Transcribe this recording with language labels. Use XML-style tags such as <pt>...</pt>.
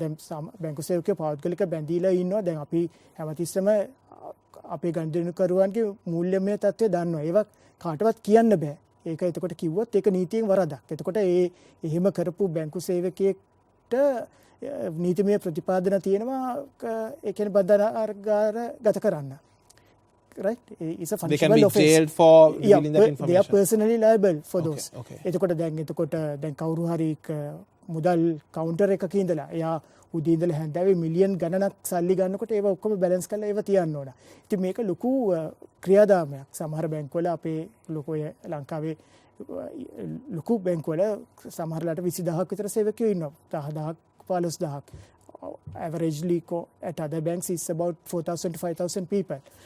<si>දැන් බැංකු සේවකයෝ පෞද්ගලික බැඳීලා ඉන්නවා. දැන් අපි හැමතිස්සෙම අපේ ගනුදෙනුකරුවන්ගේ මූල්‍යමය තත්ත්වය දන්නවා. ඒවා කාටවත් කියන්න බෑ. ඒක එතකොට කිව්වොත් ඒක නීතියෙන් වරදක්. එතකොට එහෙම කරපු බැංකු සේවකයෙක්ට නීතිමය ප්‍රතිපාදන තියෙනවා ඒ කියන්නේ බන්ධනාගාර ගත කරන්න.</si> <en>Right? It's a functional offense. They can be jailed for revealing that information. They are personally liable for those. Okay.</en> <si>එතකොට දැන් කවුරු හරි මුදල් කවුන්ටර් එකක ඉඳලා එයා උදේ ඉඳලා හැන්දෑවේ මිලියන් ගණනක් සල්ලි ගන්නකොට ඒව ඔක්කොම බැලන්ස් කරලා ඒව තියන්න ඕන. ඉතින් මේක ලොකු ක්‍රියාදාමයක්. සමහර බැංකුවල අපේ ලොකු ලංකාවේ ලොකු බැංකුවල සමහරලාට 20000ක් විතර සේවකයෝ ඉන්නවා. 10000ක් 15000ක්.</si> <en>Averagely at other banks is about 4,000 to 5,000 people.</en>